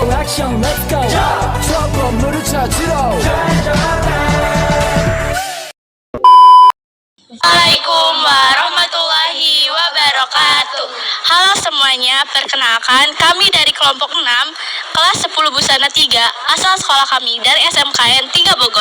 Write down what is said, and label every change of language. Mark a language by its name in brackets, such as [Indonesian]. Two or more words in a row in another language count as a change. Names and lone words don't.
[Korean] 액션 [English] let's go [Korean] 저 건물을 찾으러 [Arabic] السلام عليكم ورحمة الله وبركاته. [Indonesian] Halo semuanya, perkenalkan kami dari kelompok 6 kelas 10 Busana 3 asal sekolah kami dari SMKN 3 Bogor.